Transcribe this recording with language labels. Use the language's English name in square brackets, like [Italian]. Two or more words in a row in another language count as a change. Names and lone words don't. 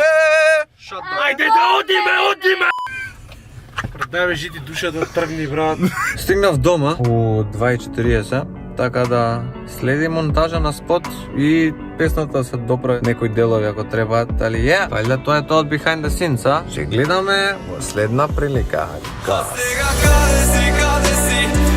[Macedonian] Ајде да одиме! Дај ме жити душата тргни, брат. Стигнав дома у 2:40, така да следи монтажа на спот и песната се доправи некои делови ако требаат, али вајда тоа е тоа од [English] behind the scenes, [Macedonian] а? Ќе гледаме во следна прилика. Сега каде си,